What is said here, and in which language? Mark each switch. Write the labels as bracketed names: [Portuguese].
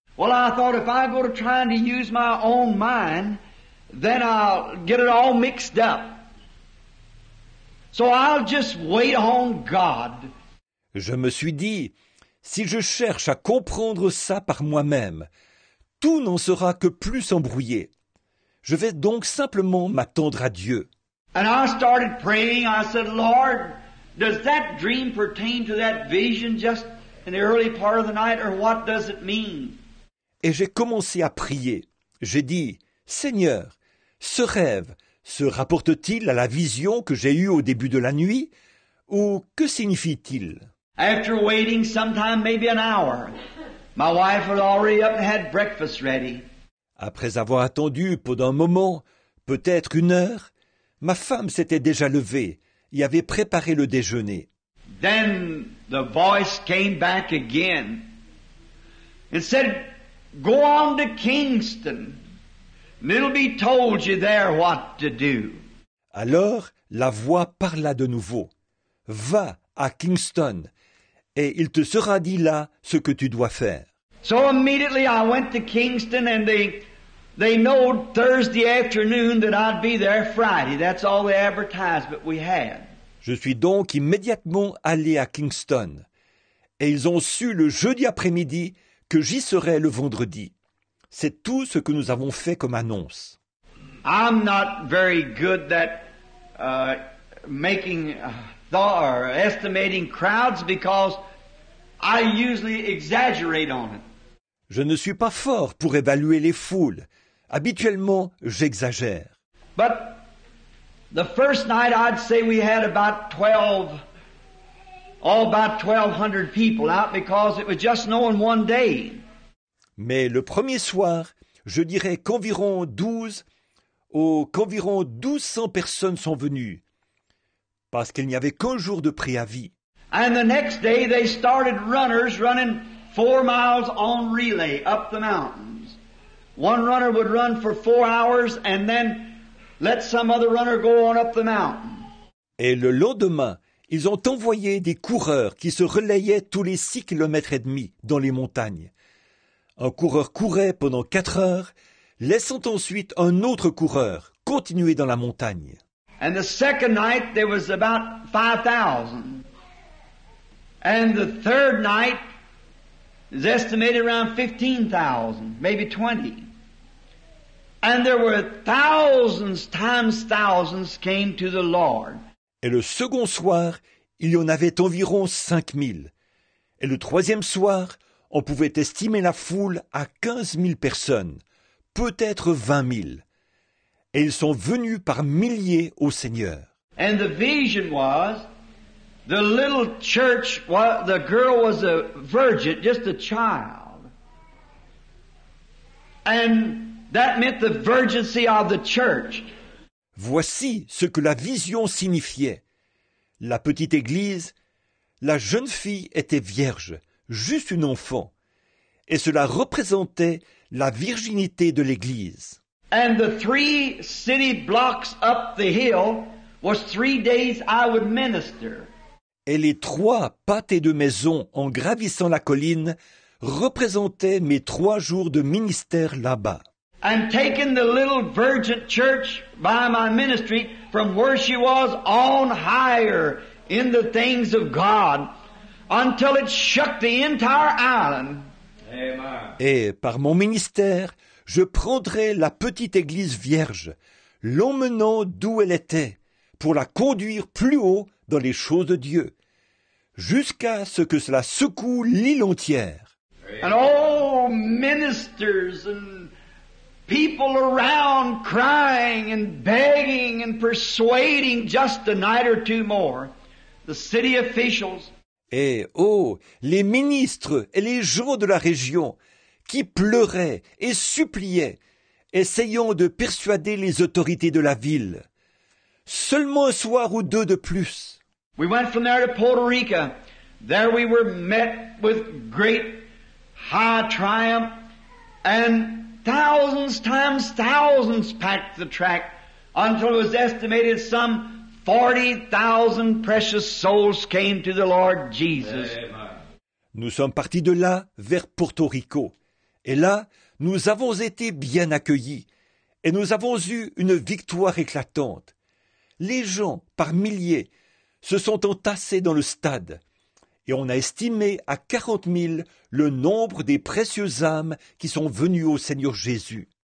[English] Well, I thought if I go to trying to use my own mind, then I'll get it all mixed up. So I'll just wait on God. [French] Je me suis dit, si je cherche à comprendre ça par moi-même, tout n'en sera que plus embrouillé. Je vais donc simplement m'attendre à Dieu. [English] And I started praying. I said, Lord, does that dream pertain to that vision just in the early part of the night, or what does it mean? [French] Et j'ai commencé à prier. J'ai dit, Seigneur, ce rêve se rapporte-t-il à la vision que j'ai eue au début de la nuit, ou que signifie-t-il? [English] After waiting sometime maybe an hour, my wife was already up and had breakfast ready. [French] Après avoir attendu pendant un moment, peut-être 1 heure, ma femme s'était déjà levée et avait préparé le déjeuner. [English] Then the voice came back again and said, go on to Kingston. And it'll be told you there what to do. [French] Alors la voix parla de nouveau. Va à Kingston, et il te sera dit là ce que tu dois faire. [English] So immediately I went to Kingston, and they know Thursday afternoon that I'd be there Friday. That's all the advertisement we had. [French] Je suis donc immédiatement allé à Kingston, et ils ont su le jeudi après-midi que j'y serais le vendredi. C'est tout ce que nous avons fait comme annonce. [English] I'm not very good at making thought or estimating crowds because I usually exaggerate on it. [French] Je ne suis pas fort pour évaluer les foules. Habituellement, j'exagère. [English] But the first night I'd say we had about 1,200 people out because it was just knowing one day. [French] Mais le premier soir, je dirais qu'environ 1200 personnes sont venues, parce qu'il n'y avait qu'un jour de préavis. [English] And the next day they started runners running 4 miles on relay up the mountains. One runner would run for 4 hours and then let some other runner go on up the mountain. [French] Et le lendemain, ils ont envoyé des coureurs qui se relayaient tous les 6 kilomètres et demi dans les montagnes. Un coureur courait pendant 4 heures, laissant ensuite un autre coureur continuer dans la montagne. [English] And the second night there was about 5,000. And the third night is estimated around 15,000, maybe 20. And there were thousands times thousands came to the Lord. [French] Et le second soir, il y en avait environ 5000. Et le troisième soir, on pouvait estimer la foule à 15 000 personnes, peut-être 20 000. Et ils sont venus par milliers au Seigneur. [English] And the vision was, the little church, the girl was a virgin, just a child. And that meant the virginity of the church. [French] Voici ce que la vision signifiait. La petite église, la jeune fille était vierge, juste une enfant, et cela représentait la virginité de l'église. [English] And the 3 city blocks up the hill was 3 days I would minister. [French] Et les 3 pâtés de maison en gravissant la colline représentaient mes 3 jours de ministère là-bas. [English] And taking the little virgin church by my ministry from where she was on higher in the things of God until it shook the entire island. Amen. [French] Et par mon ministère, je prendrai la petite église vierge, l'emmenant d'où elle était, pour la conduire plus haut dans les choses de Dieu, jusqu'à ce que cela secoue l'île entière. [English] And all ministers and people around crying and begging and persuading just a night or 2 more. The city officials. [French] Et les ministres et les gens de la région qui pleuraient et suppliaient, essayant de persuader les autorités de la ville. Seulement un soir ou 2 de plus. [English] We went from there to Puerto Rico. There we were met with great high triumph, and thousands times thousands packed the track until it was estimated some 40,000 precious souls came to the Lord Jesus. [French] Nous sommes partis de là vers Porto Rico. Et là, nous avons été bien accueillis. Et nous avons eu une victoire éclatante. Les gens, par milliers, se sont entassés dans le stade. Et on a estimé à 40 000 le nombre des précieuses âmes qui sont venues au Seigneur Jésus.